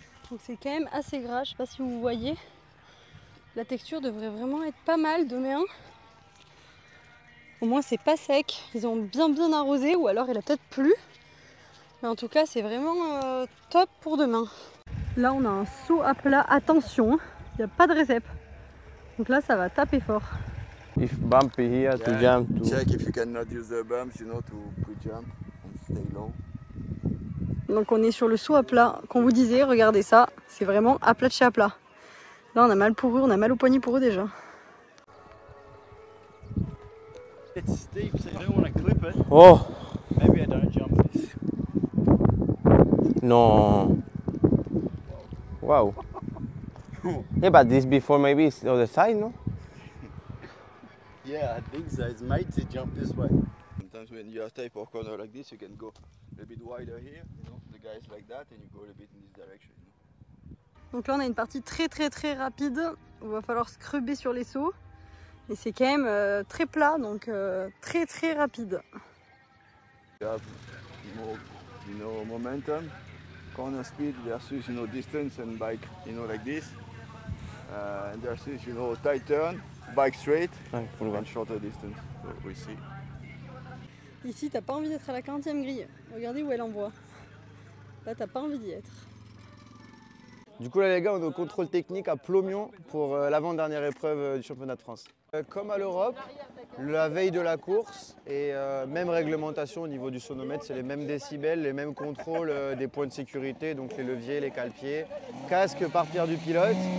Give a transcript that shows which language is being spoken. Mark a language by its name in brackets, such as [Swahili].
[French] Donc c'est quand même assez gras, je sais pas si vous voyez. La texture devrait vraiment être pas mal demain. Au moins c'est pas sec, ils ont bien arrosé ou alors il a peut-être plu. Mais en tout cas c'est vraiment top pour demain. Là on a un saut à plat, attention, il n'y a pas de récep. Donc là ça va taper fort. [English] If bumpy here to jump to... Check if you cannot use the bumps, you know, to jump and stay low. [French] Donc on est sur le saut à plat qu'on vous disait, regardez ça, c'est vraiment à plat de chez à plat. Là on a mal pour eux, on a mal au poignet pour eux déjà. [English] It's steep, so you don't want to clip it. Oh Maybe I don't jump this. no. Wow. Yeah, but this before maybe it's the other side, no? Yeah, I think so. It's made to jump this way. Sometimes when you have tape or corner like this, you can go a bit wider here, you know, the guys like that, and you go a bit in this direction. You know? [French] Donc là on a une partie très rapide où il va falloir scrubber sur les sauts. Et c'est quand même très plat, donc très rapide. [English] You have more, you know, momentum, corner speed versus, you know, distance and bike, you know, like this. And versus, you know, tight turn, bike straight, and shorter distance. So we see. [French] Ici t'as pas envie d'être à la 40e grille. Regardez où elle envoie. Là t'as pas envie d'y être. Du coup là les gars, on est au contrôle technique à Plomion pour l'avant-dernière épreuve du championnat de France. Comme à l'Europe, la veille de la course et même réglementation au niveau du sonomètre, c'est les mêmes décibels, les mêmes contrôles des points de sécurité, donc les leviers, les cale-pieds, casque par pierre du pilote.